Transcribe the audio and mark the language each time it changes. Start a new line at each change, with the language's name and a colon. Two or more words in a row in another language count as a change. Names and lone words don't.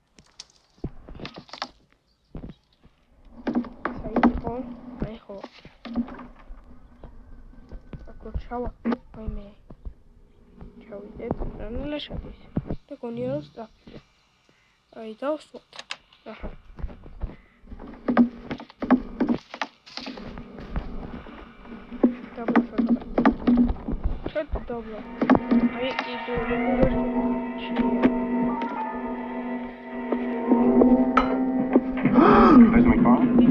Georgian: საერთო აი ხო. აკო ჩავა. ვაიმე. ჩავიდეთ რანაირად შედის. და გონია რომ სწრაფია. აი დავსვათ. აჰა.
Ukrainian: Добре.
Russian: А я иду
English: Where's my car?